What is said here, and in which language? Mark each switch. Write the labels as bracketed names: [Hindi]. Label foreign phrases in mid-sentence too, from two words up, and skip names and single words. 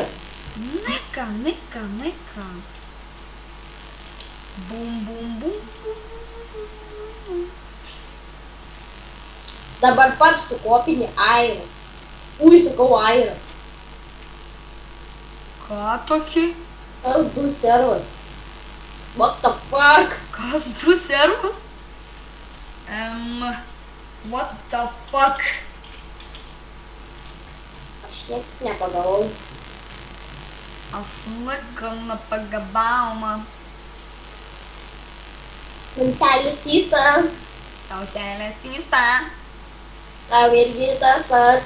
[Lithuanian] Nika. Bum. Dabar pats tu kopini airą. Sakau airą. Ką tokį? Kas 2 servas? [English] What the fuck? [Lithuanian] Kas 2 servas? [English] What the fuck? [Lithuanian] Aš niek nepagavau. Aš nepagavau, man. Man seilės tysta. Tau seilės tysta. Tau irgi tas pats.